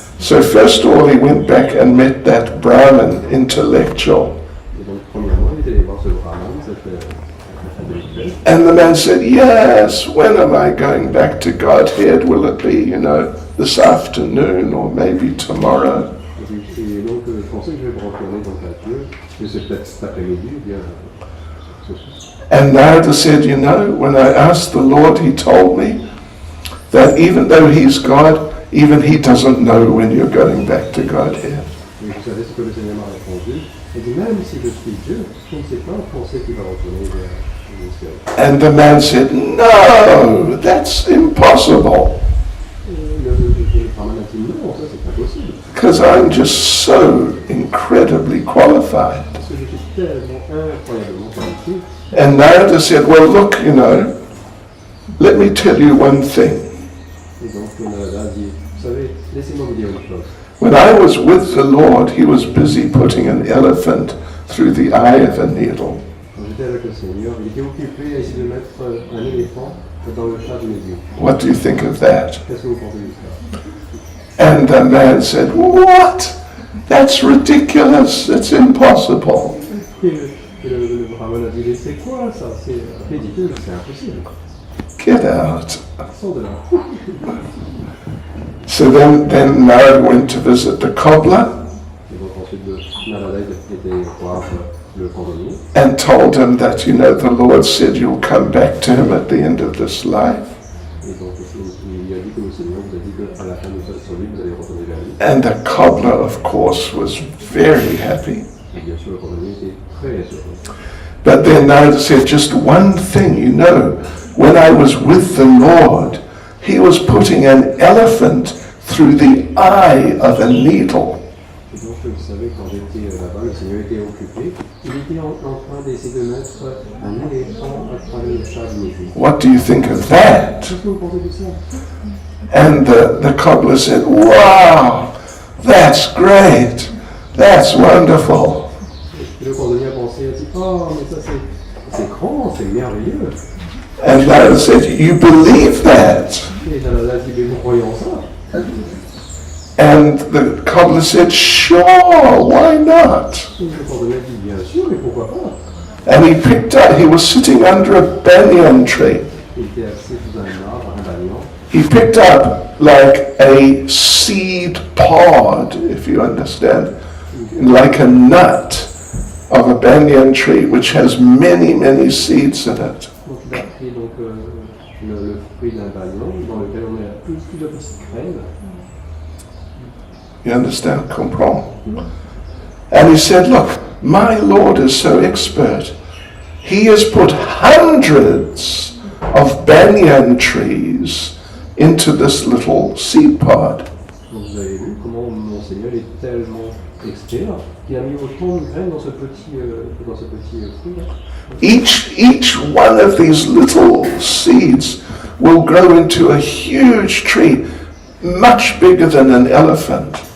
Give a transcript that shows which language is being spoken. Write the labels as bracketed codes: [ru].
[en] So first of all, he went back and met that Brahmin intellectual. [fr] Et donc, premièrement, il est allé voir ce Brahman, cette intellectuel. [en] And the man said, yes, when am I going back to Godhead? Will it be, this afternoon or maybe tomorrow? [fr] Et donc, je pensais que je vais me retourner donc à Dieu, que c'est peut-être cet après-midi ou bien ce soir. [en] And Narada said, when I asked the Lord, he told me that even though he's God, even he doesn't know when you're going back to Godhead. [fr] Et vous savez ce que le Seigneur m'a répondu? Il dit, même si je suis Dieu, je ne sais pas quand c'est qu'il va retourner vers le ciel. [en] And the man said, no, that's impossible. [fr] Le Brahman a dit, non, ça c'est impossible. [en] Because I'm just so incredibly qualified. [fr] Parce que je suis tellement incroyablement qualifié. [en] And Narada said, well, look, let me tell you one thing. [fr] Et donc, Narada a dit, vous savez, laissez-moi vous dire une chose. [en] When I was with the Lord, he was busy putting an elephant through the eye of a needle. [fr] Quand j'étais avec le Seigneur, il était occupé à essayer de mettre un éléphant dans le chat d'une aiguille. [en] What do you think of that? [fr] Qu'est-ce que vous pensez de ça? [en] And the man said, what? That's ridiculous. It's impossible. [fr] Et le Brahman a dit, mais c'est quoi ça? C'est ridicule, c'est impossible. [en] Get out. [fr] Sors de là. [en] So then Narada went to visit the cobbler [fr] Et donc ensuite, Narada était voir le cordonnier. [en] and told him that, the Lord said you'll come back to him at the end of this life. [fr] Et donc il a dit que le Seigneur vous a dit qu'à la fin de sa vie, vous allez retourner vers lui. [en] And the cobbler, of course, was very happy. [fr] Et bien sûr, le cordonnier était très heureux. [en] But then Narada said, just one thing, when I was with the Lord, he was putting an elephant through the eye of a needle. [fr] Et donc, vous savez, quand j'étais là-bas, le Seigneur était occupé Il était en train d'essayer de mettre un éléphant à travers le chat d'une église. [en] What do you think of that? [fr] Qu'est-ce que vous pensez de ça? [en] And the cobbler said, wow, that's great, that's wonderful. [fr] Et le cordonnier a pensé, il a dit, oh, mais ça c'est grand, c'est merveilleux. [en] And Lala said, you believe that? [fr] Et Jalal a dit, mais vous croyez en ça? [en] And the cobbler said, sure, why not? [fr] Et le cordonnier a dit, bien sûr, mais pourquoi pas? [en] And he was sitting under a banyan tree. [fr] Il était assis sous un arbre, un banyan. [en] He picked up like a seed pod, if you understand, like a nut of a banyan tree, which has many, many seeds in it. [fr] Donc il a pris donc, le fruit d'un banyan dans lequel on a plus de petites graines. [en] You understand? [fr] Comprend? [en] And he said, look, my Lord is so expert. He has put hundreds of banyan trees into this little seed pod. [fr] Donc vous avez vu comment mon Seigneur est tellement expert qu'il a mis autant de graines dans ce petit fruit. [en] Each one of these little seeds will grow into a huge tree, much bigger than an elephant.